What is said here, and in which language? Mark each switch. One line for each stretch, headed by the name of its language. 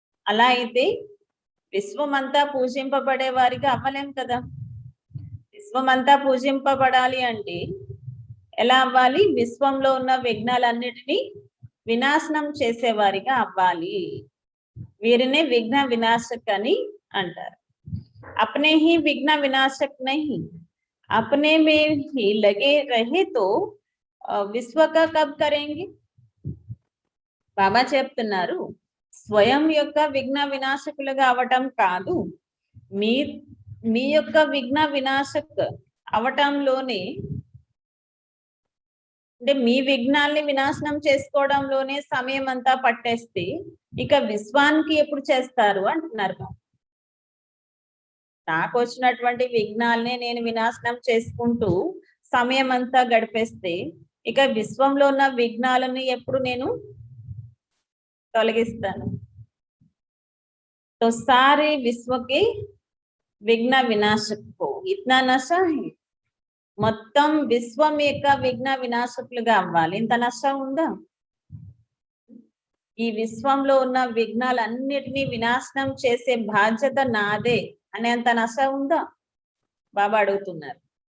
Telugu: అలా అయితే విశ్వమంతా పూజింపబడే వారిగా అవ్వలేం కదా. విశ్వమంతా పూజింపబడాలి అంటే ఎలా అవ్వాలి? విశ్వంలో ఉన్న విఘ్నాలన్నిటినీ వినాశనం చేసేవారిగా అవ్వాలి. వీరినే విఘ్న వినాశక్ అని అంటారు.
Hindi: अपने ही विघ्न विनाशक नहीं, अपने में ही लगे रहे तो विश्व का कब करेंगे?
Telugu: బాబా చెప్తున్నారు స్వయం యొక్క విఘ్న వినాశకులుగా అవటం కాదు, మీ యొక్క విఘ్న వినాశక్ అవటంలోనే అంటే మీ విఘ్నాల్ని వినాశనం చేసుకోవడంలోనే సమయం అంతా పట్టేస్తే ఇక విశ్వానికి ఎప్పుడు చేస్తారు అంటున్నారు. నాకు వచ్చినటువంటి విఘ్నాల్ని నేను వినాశనం చేసుకుంటూ సమయం అంతా గడిపేస్తే ఇక విశ్వంలో ఉన్న విఘ్నాలను ఎప్పుడు నేను తొలగిస్తాను?
Hindi: तो सारे विश्व के विघ्न विनाशक को इतना नशा है.
Telugu: మొత్తం విశ్వం యొక్క విఘ్న వినాశకులుగా అవ్వాలి. ఇంత నశ ఉందా? ఈ విశ్వంలో ఉన్న విఘ్నాలన్నిటినీ వినాశనం చేసే బాధ్యత నాదే అనేంత నశ ఉందా? బాబా అడుగుతున్నారు.